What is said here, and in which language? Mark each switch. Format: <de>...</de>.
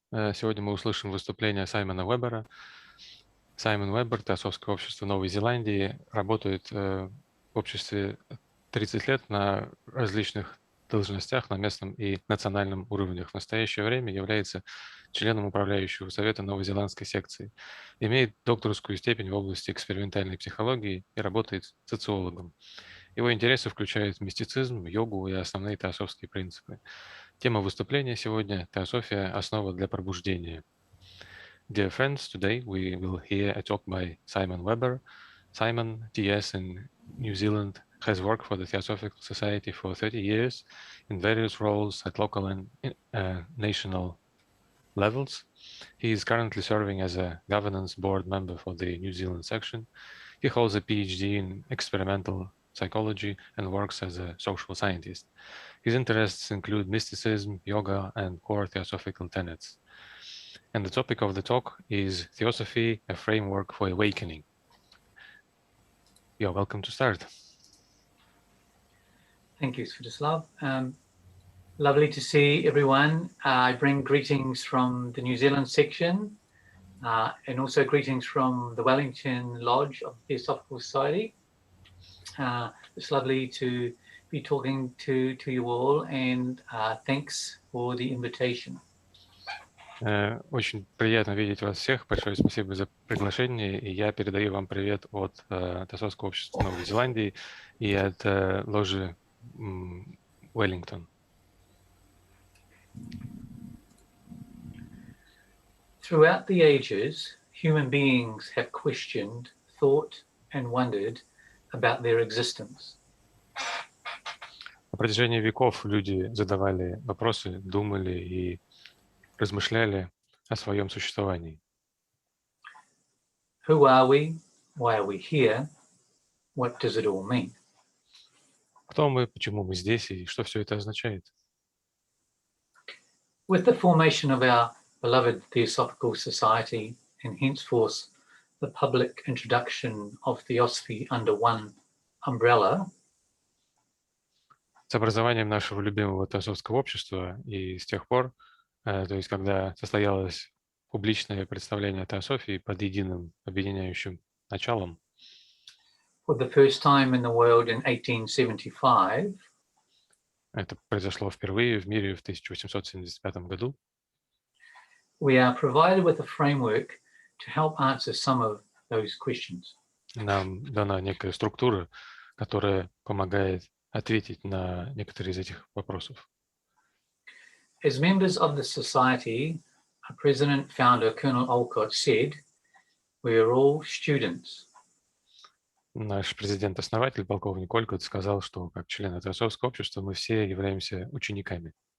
<ru>Сегодня мы услышим выступление Саймона Уэббера. Саймон Уэббер, Теософского общества Новой Зеландии, работает в обществе 30 лет на различных должностях на местном и национальном уровнях. В настоящее время является членом управляющего совета новозеландской секции. Имеет докторскую степень в области экспериментальной психологии и работает социологом. Его интересы включают мистицизм, йогу и основные теософские принципы. Тема выступления сегодня – Теософия – основа для пробуждения.</ru> <en>Dear friends, today we will hear a talk by Sаймон Уэббер. Simon, TS in New Zealand, has worked for the Theosophical Society for 30 years in various roles at local and national levels. He is currently serving as a governance board member for the New Zealand section. He holds a PhD in experimental psychology and works as a social scientist. His interests include mysticism, yoga, and core theosophical tenets. And the topic of the talk is Theosophy, a framework for awakening. You're welcome to start. Thank you, Sviatoslav. Lovely to see everyone. I bring greetings from the New Zealand section and also greetings from the Wellington Lodge of the Theosophical Society. It's lovely to be talking to you all, and thanks for the invitation.</en> <ru>Очень приятно видеть вас всех. Большое спасибо за приглашение. И я передаю вам привет от Теософского общества Новой Зеландии и от ложи Wellington.</ru> <en>Throughout the ages, human beings have questioned, thought, and wondered about their existence.</en> <ru>На протяжении веков люди задавали вопросы, думали и размышляли о своем существовании.</ru> <en>Who are we? Why are we here? What does it all mean?</en> <ru>Кто мы, почему мы здесь и что все это означает?</ru> <en>With the formation of our beloved Theosophical Society and henceforth the public introduction of Theosophy under one umbrella,</en> <ru>с образованием нашего любимого Теософского общества и с тех пор, то есть когда состоялось публичное представление Теософии под единым объединяющим началом,</ru> <en>for the first time in the world in 1875,</en> <ru>это произошло впервые в мире в 1875 году,</ru> <en>we are provided with a framework to help answer some of those questions.</en> <ru>Нам дана некая структура, которая помогает ответить на некоторые из этих вопросов.</ru> <en>As members of the society, our president founder Colonel Olcott said, we are all students.</en> <ru>Наш президент-основатель, полковник Олькот, сказал, что как члены Теософского общества мы все являемся учениками,</ru>